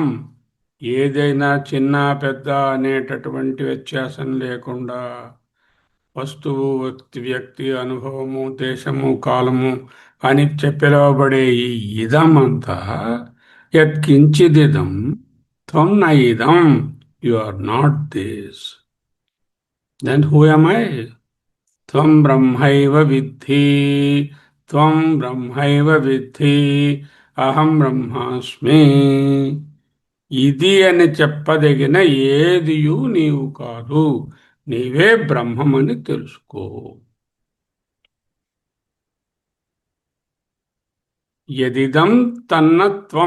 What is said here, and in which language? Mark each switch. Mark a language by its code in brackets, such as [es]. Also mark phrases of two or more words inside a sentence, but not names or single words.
[te] ఏదైనా చిన్న పెద్ద అనేటటువంటి వ్యత్యాసం లేకుండా వస్తువు, వ్యక్తి, అనుభవము, దేశము, కాలము అని పిలువబడే ఈ ఇదం అంతా [sa] यत्किञ्चिदिदं त्वं न इदं. [en] you are not this. then who am I? [sa] त्वं ब्रह्मैव विद्धि. त्वं ब्रह्मैव विद्धि. अहं ब्रह्मास्मि. [te] ఇది అని చెప్పదగిన ఏదియు నీవు కాదు, నీవే బ్రహ్మమని తెలుసుకో. [sa] यदिदं तन्नत्वं.